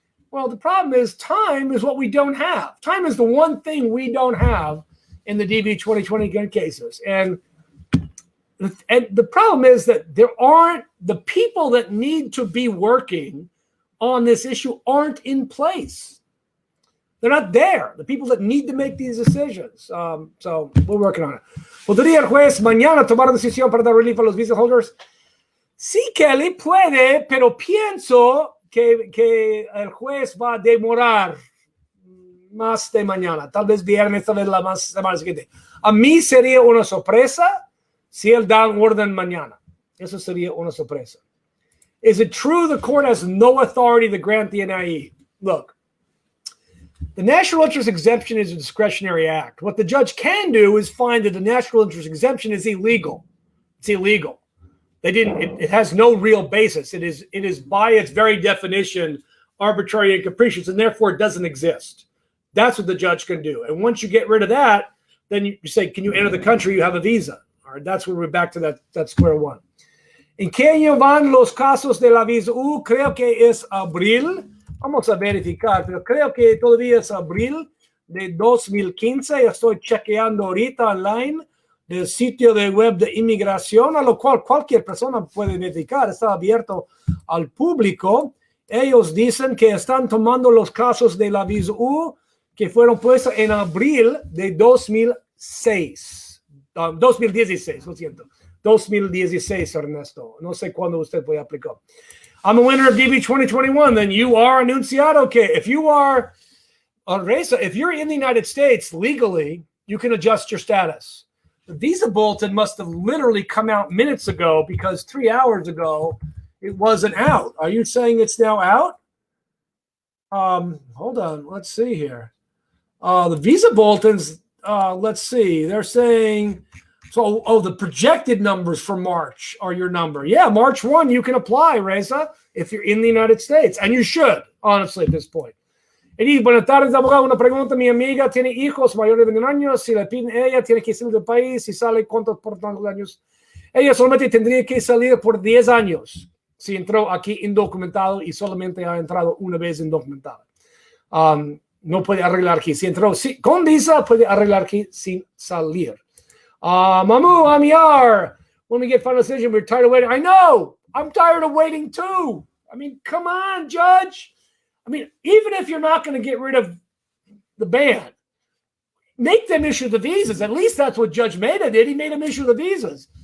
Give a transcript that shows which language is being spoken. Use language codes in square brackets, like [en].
[en] Well, the problem is time is what we don't have. Time is the one thing we don't have in the DV 2020 gun cases. And the problem is that there aren't the people that need to be working on this issue aren't in place. They're not there. The people that need to make these decisions. So we're working on it. [es] ¿Podría el juez mañana tomar decisión para dar [en] relief [es] a los [en] visa holders? [es] Sí, Kelly, puede, pero pienso que el juez va a demorar más de mañana. Tal vez viernes, tal vez la semana siguiente. A mí sería una sorpresa si él da un orden mañana. Eso sería una sorpresa. [en] Is it true the court has no authority to grant the NIE? Look, the national interest exemption is a discretionary act. What the judge can do is find that the national interest exemption is illegal. It's illegal. It has no real basis. It is by its very definition arbitrary and capricious, and therefore it doesn't exist. That's what the judge can do. And once you get rid of that, then you say, can you enter the country? You have a visa. All right, that's where we're back to that square one. [es] ¿En qué año van los casos de la visa U? Creo que es abril. Vamos a verificar, pero creo que todavía es abril de 2015. Estoy chequeando ahorita online del sitio de web de inmigración, a lo cual cualquier persona puede verificar. Está abierto al público. Ellos dicen que están tomando los casos de la visa U que fueron puestos en abril de 2016, lo siento. 2016, Ernesto. No sé cuándo usted puede aplicar. [en] I'm a winner of DB 2021. Then you are enunciado. Okay, if you are if you're in the United States legally, you can adjust your status. The visa bulletin must have literally come out minutes ago because 3 hours ago it wasn't out. Are you saying it's now out? Hold on. Let's see here. The visa bulletins. Let's see. They're saying. So, the projected numbers for March are your number. Yeah, March 1, you can apply, Reza, if you're in the United States. And you should, honestly, at this point. [es] Edith, buenas tardes, abogado. Una pregunta. Mi amiga tiene hijos mayores de 21 años. Si le piden ella, tiene que salir del país. Si sale, ¿cuántos por tantos años? Ella solamente tendría que salir por 10 años. Si entró aquí indocumentado y solamente ha entrado una vez indocumentado. No puede arreglar aquí. Si entró con visa, puede arreglar aquí sin salir. [en] Mamu, Amiar, when we get final decision, we're tired of waiting. I know. I'm tired of waiting too. I mean, come on, Judge. I mean, even if you're not going to get rid of the ban, make them issue the visas. At least that's what Judge Mehta did. He made them issue the visas.